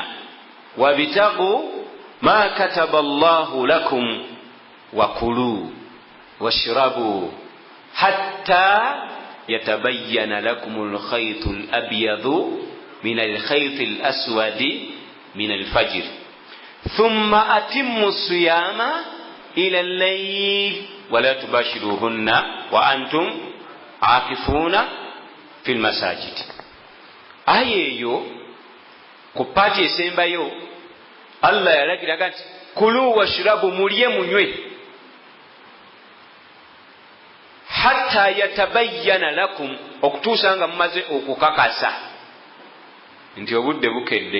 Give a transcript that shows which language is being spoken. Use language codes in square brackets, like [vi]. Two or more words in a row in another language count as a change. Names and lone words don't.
[ar] وابتغوا ما كتب الله لكم وكلوا واشربوا حتى يتبين لكم الخيط الأبيض من الخيط الأسود من الفجر ثم أتموا الصيام إلى الليل ولا تباشروهن وأنتم عاكفون في المساجد. [lg] Ayeyo ku paati esembayo Allah yalagira nti [ar] كلوا واشربوا [lg] mulye munywe [ar] حتى يتبين لكم [lg] okutuusa nga mumaze okukakasa nti obudde bukedde.